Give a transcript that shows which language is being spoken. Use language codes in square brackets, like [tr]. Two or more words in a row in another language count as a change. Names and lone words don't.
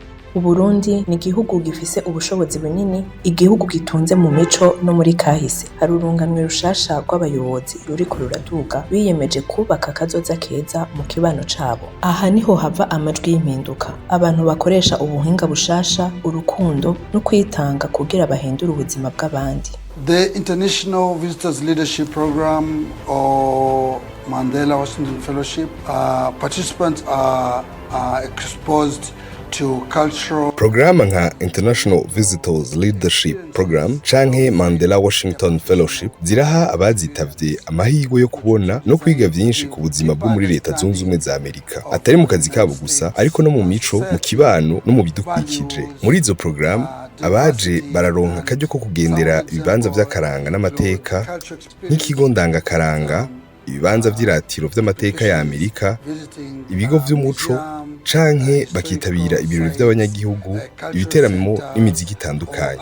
[rn] Uburundi ni igihugu gifise ubushobozi bunini, igihugu gitunze mu mico no muri kahise. Hari urunganwe rushasha rw'abayobozi ruriko ruraduga biyemeje kubaka akazoza keza mu kibano cabo. Aha niho hava amajwi y'impinduka. Abantu bakoresha ubuhinga bushasha, urukundo no kwitanga kugira bahindure ubuzima bw'abandi. [en] The International Visitors Leadership Program or Mandela Washington Fellowship, participants are exposed to cultural [rn] Programa nka International Visitors Leadership Program canke Mandela Washington Fellowship ziraha abazitavye amahirwe yo kubona no kwiga vyinshi ku buzima bwo muri Leta Zunze Ubumwe za Amerika, atari mu kazi kabo gusa ariko no mu mico, mu kibano no mu bidukikije. Muri izo program abaje bararonka akaryo ko kugendera ibibanza vy'akaranga n'amateka nk'ikigo ndangakaranga, ibibanza vy'iratiro vy'amateka ya Amerika, ibigo vy'umuco canke bakitabira ibirori vy'abanyagihugu, ibiteramo n'imiziki itandukanye.